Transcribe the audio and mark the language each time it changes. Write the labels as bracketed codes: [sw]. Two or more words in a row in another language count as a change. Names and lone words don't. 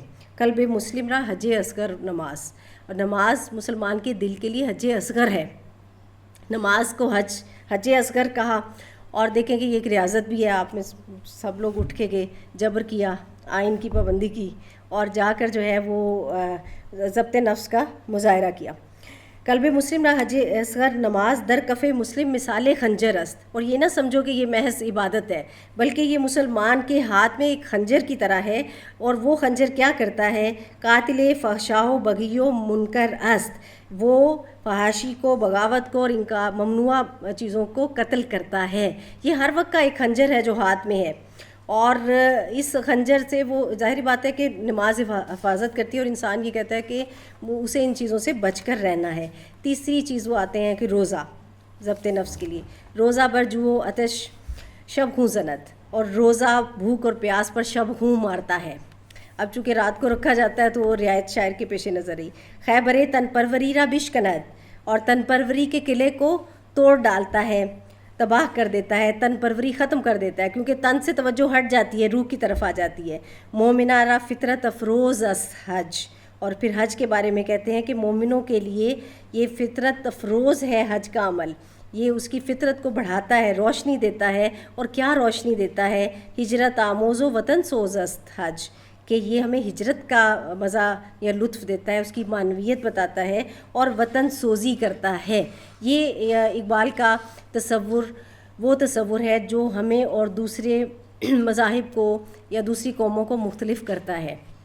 [fa] قلب مسلم را حج اصغر نماز، [ur] اور نماز مسلمان کے دل کے لیے حج اصغر ہے۔ نماز کو حج اصغر کہا، اور دیکھیں کہ یہ ایک ریاضت بھی ہے۔ آپ میں سب لوگ اٹھ کے گئے، جبر کیا، آئین کی پابندی کی، اور جا کر جو ہے وہ ضبط نفس کا مظاہرہ کیا۔ [fa] قلب مسلم را حج اصغر نماز در کف مسلم مثال خنجر است، [ur] اور یہ نہ سمجھو کہ یہ محض عبادت ہے، بلکہ یہ مسلمان کے ہاتھ میں ایک خنجر کی طرح ہے۔ اور وہ خنجر کیا کرتا ہے؟ [fa] قاتل فحشاء و بغی و منکر است، [ur] وہ فحاشی کو، بغاوت کو اور ان کا ممنوع چیزوں کو قتل کرتا ہے۔ یہ ہر وقت کا ایک خنجر ہے جو ہاتھ میں ہے، اور اس خنجر سے وہ ظاہری بات ہے کہ نماز حفاظت کرتی ہے، اور انسان یہ کہتا ہے کہ اسے ان چیزوں سے بچ کر رہنا ہے۔ تیسری چیز وہ آتے ہیں کہ روزہ ضبط نفس کے لیے، [fa] روزہ بر جو آتش شب ہوں زند، [ur] اور روزہ بھوک اور پیاس پر شب ہوں مارتا ہے۔ اب چونکہ رات کو رکھا جاتا ہے تو وہ رعایت شاعر کے پیش نظر رہی۔ [fa] خیبر تن پروری را بشکند، [ur] اور تن پروری کے قلعے کو توڑ ڈالتا ہے، تباہ کر دیتا ہے، تن پروری ختم کر دیتا ہے، کیونکہ تن سے توجہ ہٹ جاتی ہے، روح کی طرف آ جاتی ہے۔ [fa] مومنہ را فطرت افروز اس حج، [ur] اور پھر حج کے بارے میں کہتے ہیں کہ مومنوں کے لیے یہ فطرت افروز ہے حج کا عمل، یہ اس کی فطرت کو بڑھاتا ہے، روشنی دیتا ہے۔ اور کیا روشنی دیتا ہے؟ [fa] ہجرت آموز و وطن سوز است حج، [ur] کہ یہ ہمیں ہجرت کا مزہ یا لطف دیتا ہے، اس کی معنویت بتاتا ہے اور وطن سوزی کرتا ہے۔ یہ اقبال کا تصور وہ تصور ہے جو ہمیں اور دوسرے مذاہب کو یا دوسری قوموں کو مختلف کرتا ہے۔